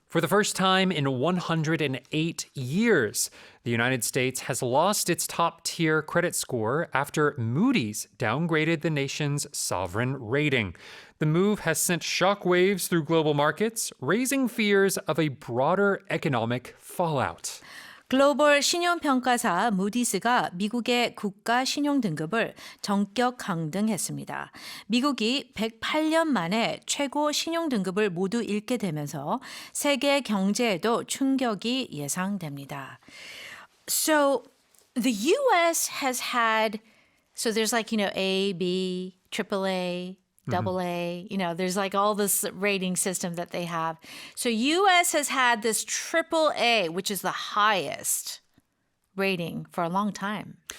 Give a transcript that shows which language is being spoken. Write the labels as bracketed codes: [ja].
[en] For the first time in 108 years, the United States has lost its top-tier credit score after Moody's downgraded the nation's sovereign rating. The move has sent shockwaves through global markets, raising fears of a broader economic fallout. [ko] 글로벌 신용평가사 무디스가 미국의 국가 신용등급을 전격 강등했습니다. 미국이 108년 만에 최고 신용등급을 모두 잃게 되면서 세계 경제에도 충격이 예상됩니다. [en] So the US has had, so there's like, A, B, AAA, AA, there's like all this rating system that they have. So US has had this AAA, which is the highest rating for a long time.